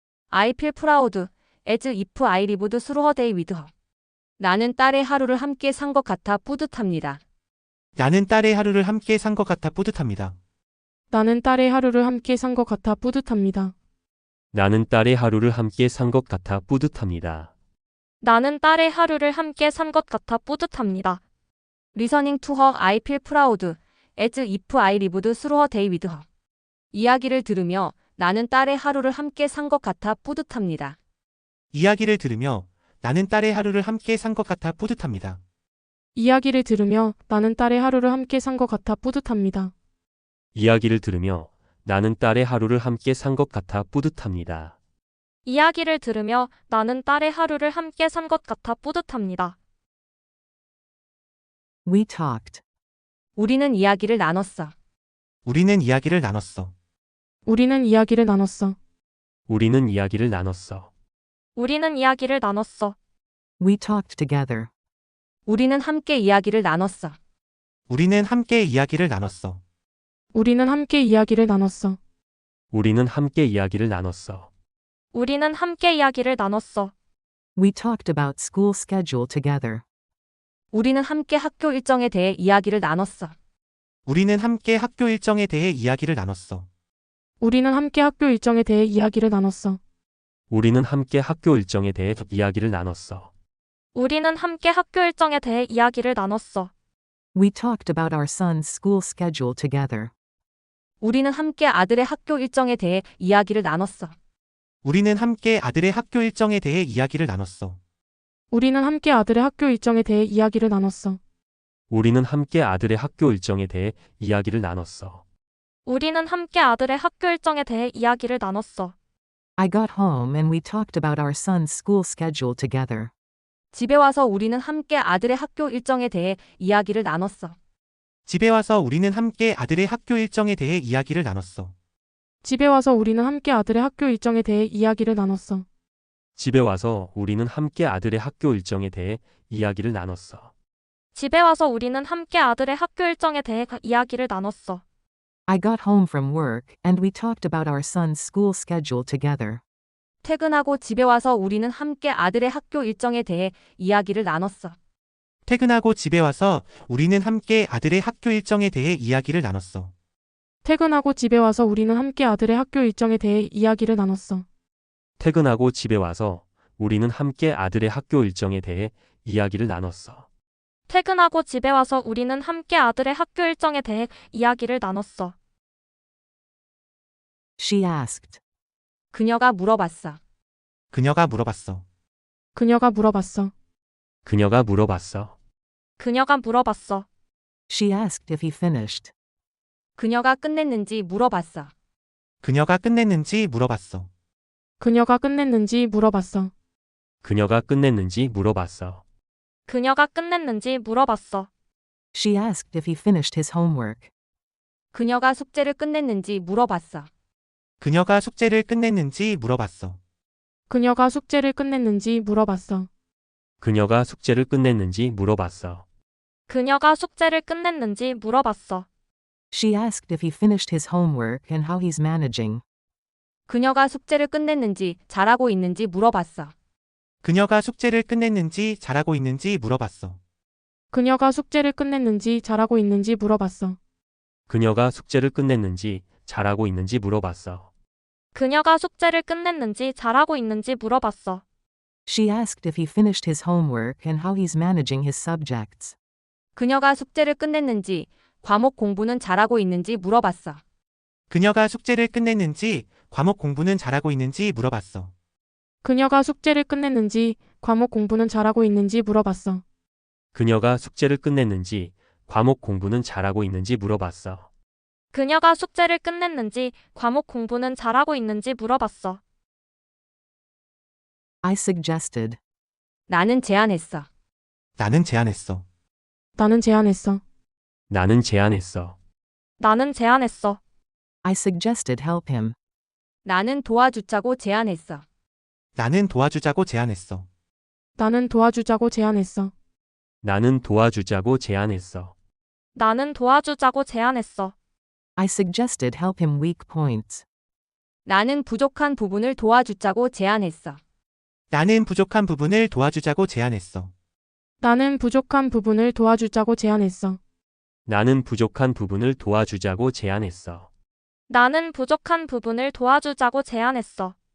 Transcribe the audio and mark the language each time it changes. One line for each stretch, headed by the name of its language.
English: I feel proud as if I lived through her day with her.
Korean: 나는 딸의 하루를 함께 산 것 같아 뿌듯합니다. 나는 딸의 하루를 함께 산 것 같아 뿌듯합니다. 나는 딸의 하루를 함께 산 것 같아 뿌듯합니다. 나는 딸의 하루를 함께 산 것 같아 뿌듯합니다. 나는 딸의 하루를 함께 산 것 같아 뿌듯합니다.
English: Listening to her, I feel proud, as if I lived through a day with her.
Korean: 이야기를 들으며 나는 딸의 하루를 함께 산 것 같아 뿌듯합니다. 이야기를 들으며 나는 딸의 하루를 함께 산 것 같아 뿌듯합니다. 이야기를 들으며 나는 딸의 하루를 함께 산 것 같아 뿌듯합니다. 이야기를 들으며 나는 딸의 하루를 함께 산 것 같아 뿌듯합니다. 이야기를 들으며 나는 딸의 하루를 함께 산 것 같아 뿌듯합니다.
English: We talked.
Korean: 우리는 이야기를 나눴어. 우리는 이야기를 나눴어. 우리는 이야기를 나눴어. 우리는 이야기를 나눴어. 우리는 이야기를 나눴어.
English: We talked together.
Korean: 우리는 함께 이야기를 나눴어. 우리는 함께 이야기를 나눴어. 우리는 함께 이야기를 나눴어. 우리는 함께 이야기를 나눴어. 우리는 함께 이야기를 나눴어.
English: We talked about school schedule together.
Korean: 우리는 함께 학교 일정에 대해 이야기를 나눴어. 우리는 함께 학교 일정에 대해 이야기를 나눴어. 우리는 함께 학교 일정에 대해 이야기를 나눴어. 우리는 함께 학교 일정에 대해 이야기를 나눴어. 우리는 함께 학교 일정에 대해 이야기를 나눴어.
English: We talked about our son's school schedule together.
Korean: 우리는 함께 아들의 학교 일정에 대해 이야기를 나눴어. 우리는 함께 아들의 학교 일정에 대해 이야기를 나눴어. 우리는 함께 아들의 학교 일정에 대해 이야기를 나눴어. 우리는 함께 아들의 학교 일정에 대해 이야기를 나눴어. 우리는 함께 아들의 학교 일정에 대해 이야기를 나눴어.
English: I got home and we talked about our son's school schedule together.
Korean: 집에 와서 우리는 함께 아들의 학교 일정에 대해 이야기를 나눴어. 집에 와서 우리는 함께 아들의 학교 일정에 대해 이야기를 나눴어. 집에 와서 우리는 함께 아들의 학교 일정에 대해 이야기를 나눴어. 집에 와서 우리는 함께 아들의 학교 일정에 대해 이야기를 나눴어. 집에 와서 우리는 함께 아들의 학교 일정에 대해 이야기를 나눴어.
English: I got home from work and we talked about our son's school schedule together.
Korean: 퇴근하고 집에 와서 우리는 함께 아들의 학교 일정에 대해 이야기를 나눴어. 퇴근하고 집에 와서 우리는 함께 아들의 학교 일정에 대해 이야기를 나눴어. 퇴근하고 집에 와서 우리는 함께 아들의 학교 일정에 대해 이야기를 나눴어. 퇴근하고 집에 와서 우리는 함께 아들의 학교 일정에 대해 이야기를 나눴어. 퇴근하고 집에 와서 우리는 함께 아들의 학교 일정에 대해 이야기를 나눴어.
English: She asked.
Korean: 그녀가 물어봤어. 그녀가 물어봤어. 그녀가 물어봤어. 그녀가 물어봤어. 그녀가 물어봤어.
English: She asked if he finished.
Korean: 그녀가 끝냈는지 물어봤어. 그녀가 끝냈는지 물어봤어. 그녀가 끝냈는지 물어봤어. 그녀가 끝냈는지 물어봤어. 그녀가 끝냈는지 물어봤어.
English: She asked if he finished his homework.
Korean: 그녀가 숙제를 끝냈는지 물어봤어. 그녀가 숙제를 끝냈는지 물어봤어. 그녀가 숙제를 끝냈는지 물어봤어. 그녀가 숙제를 끝냈는지 물어봤어. 그녀가 숙제를 끝냈는지 물어봤어.
English: She asked if he finished his homework and how he's managing.
Korean: 그녀가 숙제를 끝냈는지 잘하고 있는지 물어봤어. 그녀가 숙제를 끝냈는지 잘하고 있는지 물어봤어. 그녀가 숙제를 끝냈는지 잘하고 있는지 물어봤어. 그녀가 숙제를 끝냈는지 잘하고 있는지 물어봤어. 그녀가 숙제를 끝냈는지 잘하고 있는지 물어봤어.
English: She asked if he finished his homework and how he's managing his subjects.
Korean: 그녀가 숙제를 끝냈는지 과목 공부는 잘하고 있는지 물어봤어. 그녀가 숙제를 끝냈는지 과목 공부는 잘하고 있는지 물어봤어. 그녀가 숙제를 끝냈는지 과목 공부는 잘하고 있는지 물어봤어. 그녀가 숙제를 끝냈는지 과목 공부는 잘하고 있는지 물어봤어. 그녀가 숙제를 끝냈는지 과목 공부는 잘하고 있는지 물어봤어.
English: I suggested.
Korean: 나는 제안했어. 나는 제안했어. 나는 제안했어. 나는 제안했어. 나는 제안했어.
English: I suggested help him.
Korean: 나는 도와주자고 제안했어. 나는 도와주자고 제안했어. 나는 도와주자고 제안했어. 나는 도와주자고 제안했어. 나는 도와주자고 제안했어.
English: I suggested help him weak points.
Korean: 나는 부족한 부분을 도와주자고 제안했어. 나는 부족한 부분을 도와주자고 제안했어. 나는 부족한 부분을 도와주자고 제안했어. 나는 부족한 부분을 도와주자고 제안했어. 나는 부족한 부분을 도와주자고 제안했어.